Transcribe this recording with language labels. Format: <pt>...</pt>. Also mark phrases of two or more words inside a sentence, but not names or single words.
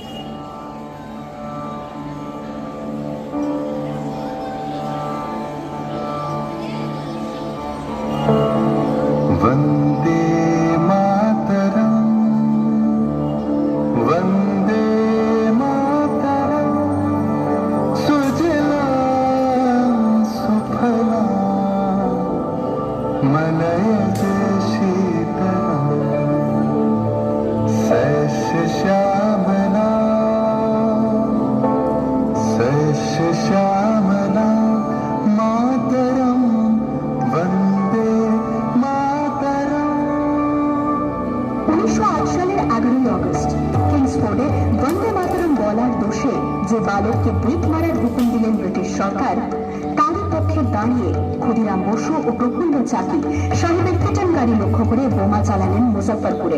<sa>वन्दे मातरम् वन्दे मातरम् सुजलां सुफलां मलयज शीतलां सस्यश्यामलां मातरं वन्दे मातरम्।</sa> <bn>1908 সালের 11ই অগস্ট কিংসফোর্ডে বন্দে মাতরম বলার দোষে যে বালককে ব্রিট মারার হুকুম দিলেন ব্রিটিশ সরকার, তারই পক্ষে দাঁড়িয়ে ক্ষুদিরাম বসু ও প্রফুল্ল চাকি সাহেবের কিচেন গাড়ি লক্ষ্য করে বোমা চালালেন মুজফ্ফরপুরে।</bn>